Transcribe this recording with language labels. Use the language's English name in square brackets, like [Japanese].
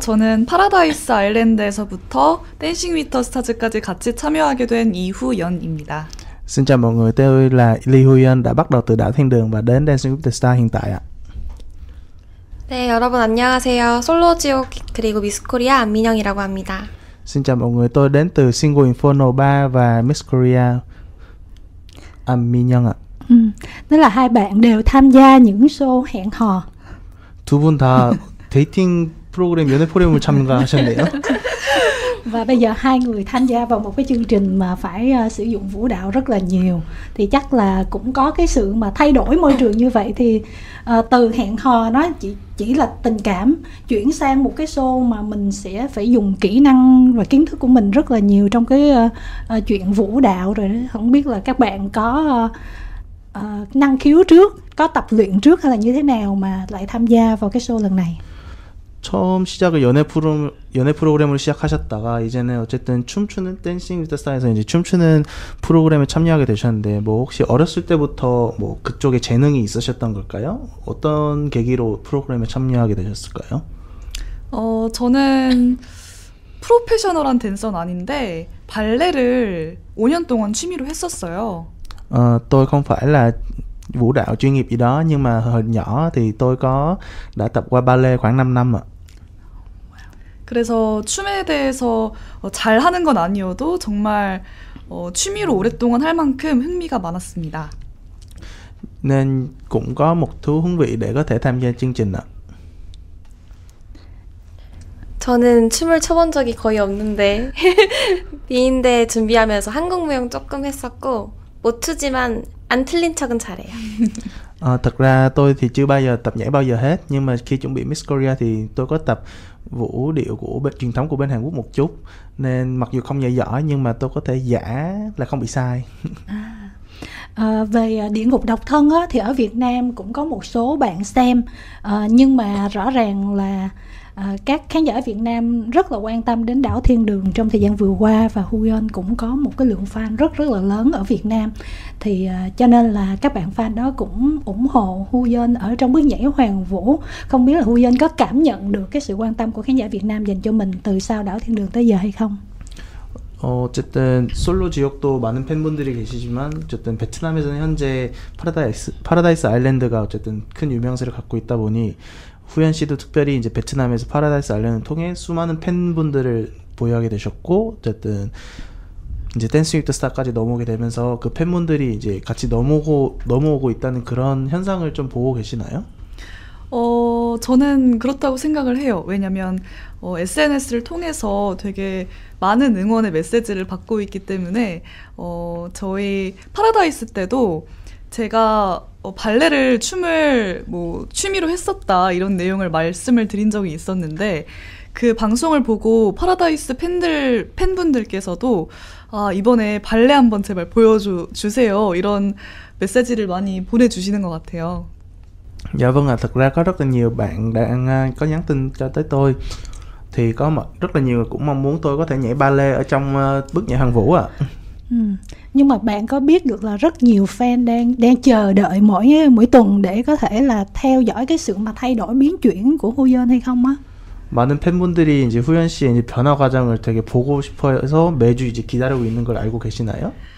[Korean] 저는 파라다이스 아일랜드에서부터 댄싱 위터 스타즈까지 같이 참여하게 된 이후연입니다. [Vietnamese] Xin chào mọi người, tôi là Lee Huyen đã bắt đầu từ đảo Thiên Đường và đến Dancing with the Stars hiện tại ạ. [Korean] 네, 여러분 안녕하세요. 솔로지옥 그리고 미스 코리아 안민영이라고 합니다. [Vietnamese] Xin chào mọi người, tôi đến từ Single Inferno 3 và Miss Korea Min Young ạ. Tức là hai bạn đều tham gia những show hẹn hò. [Korean] 두 분 다 데이팅 프로그램, 연애 프로그램을 참가하셨네요. [Vietnamese] Và bây giờ hai người tham gia vào một cái chương trình mà phải sử dụng vũ đạo rất là nhiều. Thì chắc là cũng có cái sự mà thay đổi môi trường như vậy. Thì từ hẹn hò nó chỉ là tình cảm, chuyển sang một cái show mà mình sẽ phải dùng kỹ năng và kiến thức của mình rất là nhiều trong cái chuyện vũ đạo rồi đó. Không biết là các bạn có năng khiếu trước, có tập luyện trước hay là như thế nào mà lại tham gia vào cái show lần này? [Korean] 처음 시작을 연애 프로그램으로 시작하셨다가 이제는 어쨌든 춤추는 댄싱 위드 스타에서 이제 춤추는 프로그램에 참여하게 되셨는데 뭐 혹시 어렸을 때부터 뭐 그쪽에 재능이 있으셨던 걸까요? 어떤 계기로 프로그램에 참여하게 되셨을까요? 저는 프로페셔널한 댄서는 아닌데 발레를 5년 동안 취미로 했었어요. [Vietnamese] Tôi không phải là vũ đạo chuyên nghiệp gì đó, nhưng mà hồi nhỏ thì tôi đã tập qua ballet khoảng 5 năm ạ. [Korean] 그래서 춤에 대해서 잘하는 건 아니어도 정말 취미로 오랫동안 할 만큼 흥미가 많았습니다. [Vietnamese] Nên cũng có một thú vị để có thể tham gia chương trình ạ. [Korean] 저는 춤을 춰본 적이 거의 없는데 미인대 준비하면서 한국무용 조금 했었고 못 추지만 안 틀린 척은 잘해요. [Vietnamese] Thật ra tôi thì chưa bao giờ tập nhảy bao giờ hết, nhưng mà khi chuẩn bị Miss Korea thì tôi có tập vũ điệu của truyền thống của bên Hàn Quốc một chút, nên mặc dù không nhảy giỏi nhưng mà tôi có thể giả là không bị sai. Về Địa ngục độc thân á, thì ở Việt Nam cũng có một số bạn xem, nhưng mà rõ ràng là các khán giả Việt Nam rất là quan tâm đến đảo Thiên Đường trong thời gian vừa qua, và Huyen cũng có một cái lượng fan rất là lớn ở Việt Nam, thì cho nên là các bạn fan đó cũng ủng hộ Huyen ở trong bước nhảy Hoàng Vũ. Không biết là Huyen có cảm nhận được cái sự quan tâm của khán giả Việt Nam dành cho mình từ sau đảo Thiên Đường tới giờ hay không? [Korean] 어쨌든 솔로 지역도 많은 팬분들이 계시지만 어쨌든 베트남에서는 현재 파라다이스 아일랜드가 어쨌든 큰 유명세를 갖고 있다 보니 후연 씨도 특별히 이제 베트남에서 파라다이스 아일랜드를 통해 수많은 팬분들을 보유하게 되셨고, 어쨌든 이제 댄싱 위드 스타까지 넘어오게 되면서 그 팬분들이 이제 같이 넘어오고 있다는 그런 현상을 좀 보고 계시나요? 저는 그렇다고 생각을 해요. 왜냐면 SNS를 통해서 되게 많은 응원의 메시지를 받고 있기 때문에 저희 파라다이스 때도 제가 발레를 춤을 뭐 취미로 했었다 이런 내용을 말씀을 드린 적이 있었는데, 그 방송을 보고 파라다이스 팬분들께서도 이번에 발레 한번 제발 보여주세요 이런 메시지를 많이 보내주시는 것 같아요. [Vietnamese] Dạ vâng ạ, thật ra có rất là nhiều bạn đang có nhắn tin cho tới tôi, thì có rất là nhiều người cũng mong muốn tôi có thể nhảy ballet ở trong bước nhảy Hoàng Vũ ạ. Nhưng mà bạn có biết được là rất nhiều fan đang chờ đợi mỗi tuần để có thể là theo dõi cái sự mà thay đổi biến chuyển của Huyen hay không á? [Korean] 많은 팬분들이 이제 후연 씨의 이제 변화 과정을 되게 보고 싶어서 매주 이제 기다리고 있는 걸 알고 계시나요?